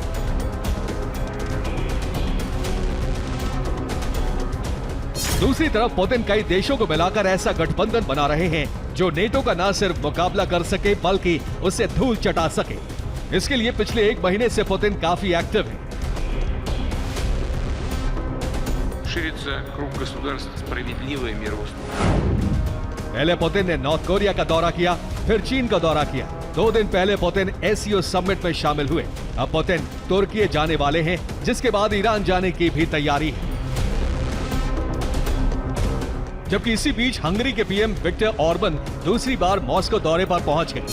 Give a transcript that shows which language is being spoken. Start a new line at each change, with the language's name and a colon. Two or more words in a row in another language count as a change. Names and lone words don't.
Hindi: दूसरी तरफ पुतिन कई देशों को मिलाकर ऐसा गठबंधन बना रहे हैं जो नेटो का न सिर्फ मुकाबला कर सके बल्कि उससे धूल चटा सके। इसके लिए पिछले 1 महीने से पुतिन काफी एक्टिव है।
Russian: Ширится круг государств, справедливое мироустройство.
Hindi: पहले पुतिन ने नॉर्थ कोरिया का दौरा किया, फिर चीन का दौरा किया। 2 दिन पहले पुतिन एससीओ समिट में शामिल हुए। अब पुतिन तुर्की जाने वाले हैं, जिसके बाद ईरान जाने की भी तैयारी है। जबकि इसी बीच हंगरी के पीएम विक्टर ऑर्बन दूसरी बार मॉस्को दौरे पर पहुंच गए।